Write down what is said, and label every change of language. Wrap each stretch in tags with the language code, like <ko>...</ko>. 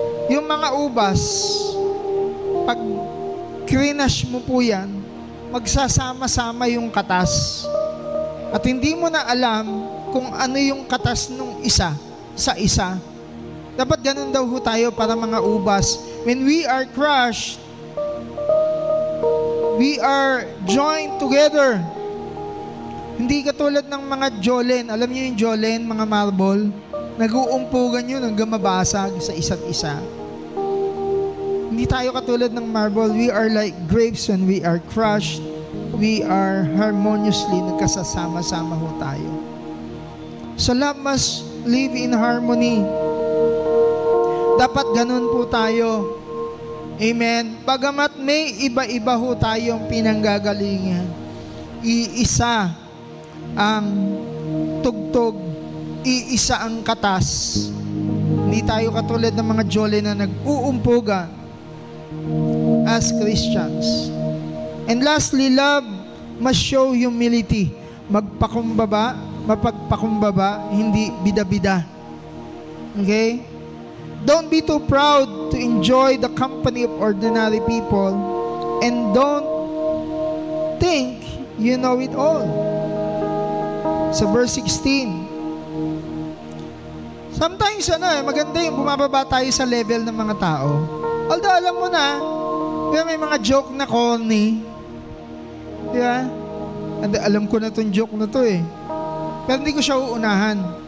<tl>Yung mga ubas, pag krinash mo po yan, magsasama-sama yung katas. At hindi mo na alam kung ano yung katas nung isa sa isa. Dapat ganun daw ho tayo para mga ubas.</tl> <en>When we are crushed, we are joined together.</en> <tl>Hindi katulad ng mga jolen. Alam niyo yung jolen, mga marble? Nag-uumpugan yun hanggang mabasag sa isa't isa. Hindi tayo katulad ng marble.</tl> <en>We are like grapes when we are crushed. We are harmoniously</en> <tl>nagkasasama-sama ho tayo.</tl> <en>So love must live in harmony.</en> <tl>Dapat ganun po tayo.</tl> <en>Amen.</en> <tl>Bagamat may iba-iba ho tayong pinanggagalingan, iisa ang tugtog, iisa ang katas. Hindi tayo katulad ng mga jole na nag-uumpugan as Christians.</tl> <en>And lastly, love must show humility.</en> <tl>Magpakumbaba, mapagpakumbaba, hindi bida-bida.</tl> <en>Okay? Don't be too proud to enjoy the company of ordinary people, and don't think you know it all.</en> <tl>Sa verse 16, sometimes maganda yung bumababa tayo sa level ng mga tao. Although alam mo na, may mga joke na corny. Diba? Alam ko na itong joke na to eh. Pero hindi ko siya uunahan.</tl>